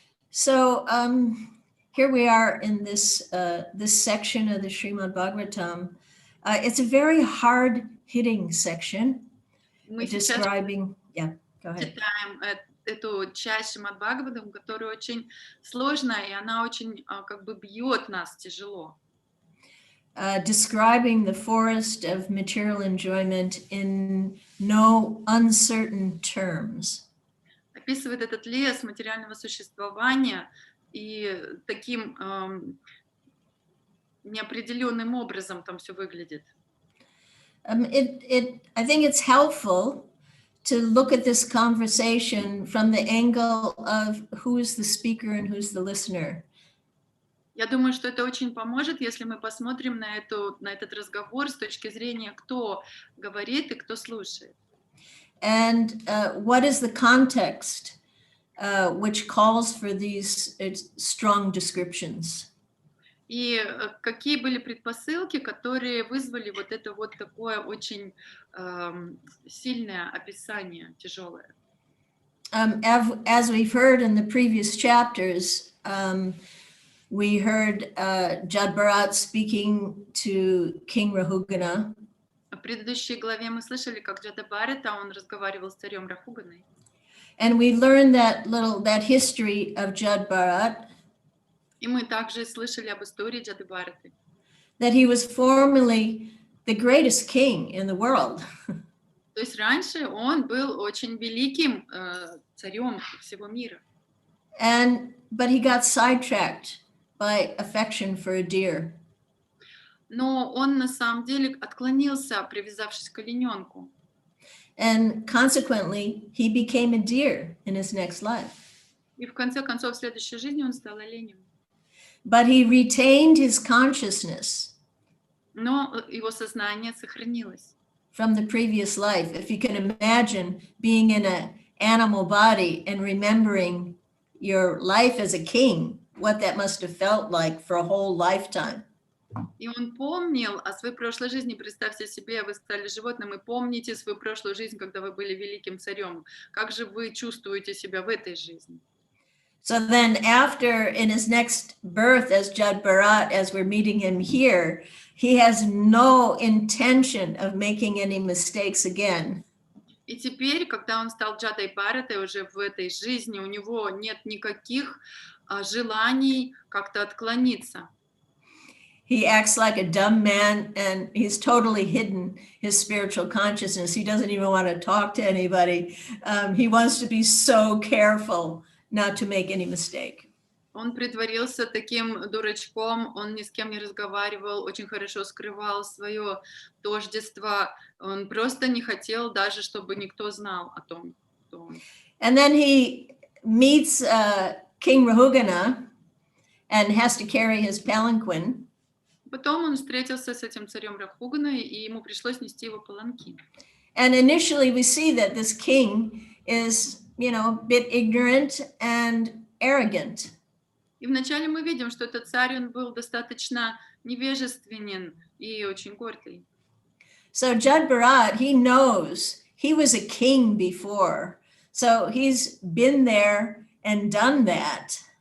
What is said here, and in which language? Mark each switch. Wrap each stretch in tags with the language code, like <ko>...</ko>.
<en>So here we are in this section of the Shrimad Bhagavatam. It's a very hard-hitting section describing. Yeah, go ahead.</en> <ru>Читаем эту часть Шримад Бхагаватам, которая очень сложная, и она очень как бы бьет нас тяжело.</ru> <en>Describing the forest of material enjoyment in no uncertain terms.</en> <ru>Описывает этот лес материального существования и таким неопределенным образом там все выглядит.</ru> <en>I think it's helpful to look at this conversation from the angle of who is the speaker and who's the listener.</en> <ru>Я думаю, что это очень поможет, если мы посмотрим на этот разговор с точки зрения, кто говорит и кто слушает.</ru> <en>And what is the context which calls for these strong descriptions?</en> <ru>И какие были предпосылки, которые вызвали вот это вот такое очень сильное описание, тяжелое?</ru> <en>As we've heard in the previous chapters, we heard Jadbharat speaking to King Rahugana.</en> <ru>В предыдущей главе мы слышали, как Джадабхарата, он разговаривал с царем Рахуганой.</ru> <en>And we learned that history of Jadbharat.</en> <ru>И мы также слышали об истории Джадабхараты.</ru> <en>That he was formerly the greatest king in the world.</en> <ru>То есть раньше он был очень великим царем всего мира.</ru> <en>But he got sidetracked by affection for a deer.</en> <ru>Но он на самом деле отклонился, привязавшись к олененку.</ru> <en>And consequently, he became a deer in his next life.</en> <ru>И в конце концов, в следующей жизни он стал оленем.</ru> <en>But he retained his consciousness.</en> <ru>Но его сознание сохранилось.</ru> <en>From the previous life. If you can imagine being in an animal body and remembering your life as a king, what that must have felt like for a whole lifetime.</en> <ru>И он помнил о своей прошлой жизни. Представьте себе, вы стали животным и помните свою прошлую жизнь, когда вы были великим царем. Как же вы чувствуете себя в этой жизни?</ru> <en>So then after, in his next birth as Jadbharat, as we're meeting him here, he has no intention of making any mistakes again.</en> <ru>И теперь, когда он стал Джадой Бхаратой уже в этой жизни, у него нет никаких желаний как-то отклониться.</ru> <en>He acts like a dumb man and he's totally hidden his spiritual consciousness. He doesn't even want to talk to anybody. He wants to be so careful not to make any mistake.</en> <ru>Он притворился таким дурачком, он ни с кем не разговаривал, очень хорошо скрывал свое тождество. Он просто не хотел даже, чтобы никто знал о том, кто он.</ru> <en>And then he meets King Rahugana and has to carry his palanquin.</en> <ru>Потом он встретился с этим царем Рахуганой, и ему пришлось нести его паланкин.</ru> <en>And initially we see that this king is, a bit ignorant and arrogant.</en> <ru>И вначале мы видим, что этот царь, он был достаточно невежественен и очень гордый.</ru> <en>So Jad Bharat, he knows he was a king before. So he's been there and done that.</en>